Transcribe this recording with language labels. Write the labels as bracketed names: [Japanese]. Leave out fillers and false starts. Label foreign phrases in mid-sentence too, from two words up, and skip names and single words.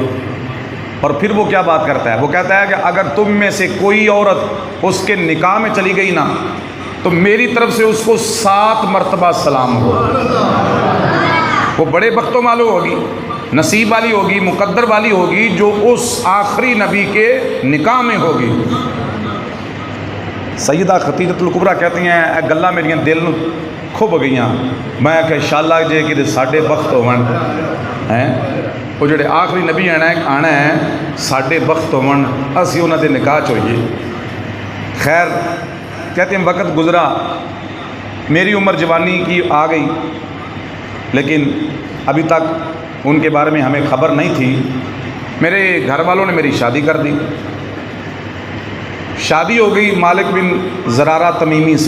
[Urdu] اور پھر وہ کیا بات کرتا ہے, وہ کہتا ہے کہ اگر تم میں سے کوئی عورت اس کے نکاح میں چلی گئی نا تو میری طرف سے اس کو 7 مرتبہ سلام ہو. وہ بڑے بخت و معلوم ہوگی, نصیب والی ہوگی, مقدر والی ہوگی جو اس آخری نبی کے نکاح میں ہوگی. [Punjabi] سیدہ ختیجۃ الکبریٰ [Urdu] کہتی ہیں [Punjabi] اے گلاں میریاں دل نو کھب گئیاں. میں کہ انشاءاللہ جے کہ ساڈے بخت ہون ہیں وہ جڑے آخری نبی آنا ہے ساڈے بخت ہون اسی انہاں دے نکاح چ ہوئیے. [Urdu] خیر کہتے ہیں وقت گزرا, میری عمر جوانی کی آ گئی لیکن ابھی تک ان کے بارے میں ہمیں خبر نہیں تھی. میرے گھر والوں نے میری شادی کر دی. شادی ہو گئی مالک بن زرارہ تمیمی سے.